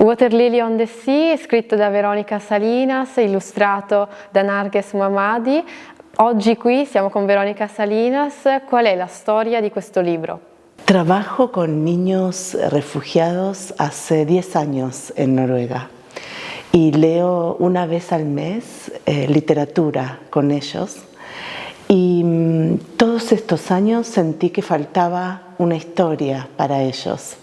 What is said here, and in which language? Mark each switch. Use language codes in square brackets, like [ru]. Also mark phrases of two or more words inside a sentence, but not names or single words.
[it] Water Lily on the Sea è scritto da Veronica Salinas, illustrato da Narges Mohammadi. Oggi qui siamo con Veronica Salinas. Qual è la storia di questo libro? [es] Trabajo con niños refugiados hace 10 años en Noruega y leo una vez al mes literatura con ellos. Y todos estos años sentí que faltaba una historia para ellos.